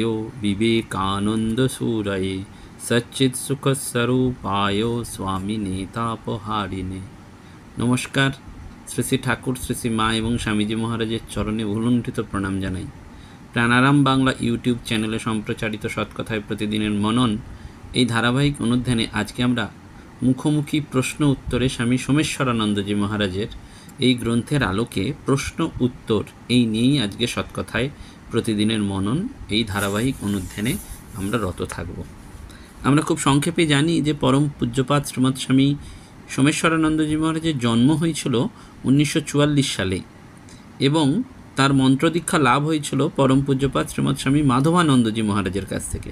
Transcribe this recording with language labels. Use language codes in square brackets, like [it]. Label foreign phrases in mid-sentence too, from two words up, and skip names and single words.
[sa] विवेकानंद सूरये सच्चित सुख स्वरूपाय स्वामी नेतापहारिणे। [bn] नमस्कार। শ্রী শ্রী ঠাকুর শ্রী শ্রী মা এবং স্বামীজী মহারাজের চরণে উলুণ্ঠিত প্রণাম জানাই। প্রাণারাম বাংলা ইউটিউব চ্যানেলে সম্প্রচারিত সৎকথায় প্রতিদিনের মনন এই ধারাবাহিক অনুধ্যানে আজকে আমরা মুখোমুখি প্রশ্ন উত্তরে স্বামী সোমেশ্বরানন্দজি মহারাজের এই গ্রন্থের আলোকে প্রশ্ন উত্তর এই নিয়েই আজকে সৎকথায় প্রতিদিনের মনন এই ধারাবাহিক অনুধ্যানে আমরা রত থাকব। আমরা খুব সংক্ষেপে জানি যে পরম পূজ্যপাদ শ্রীমৎ স্বামী সোমেশ্বরানন্দজি মহারাজের জন্ম হয়েছিল 1944 সালে এবং তার মন্ত্রদীক্ষা লাভ হয়েছিল পরম পূজ্যপাদ শ্রীমৎ স্বামী মাধবানন্দজি মহারাজের কাছ থেকে।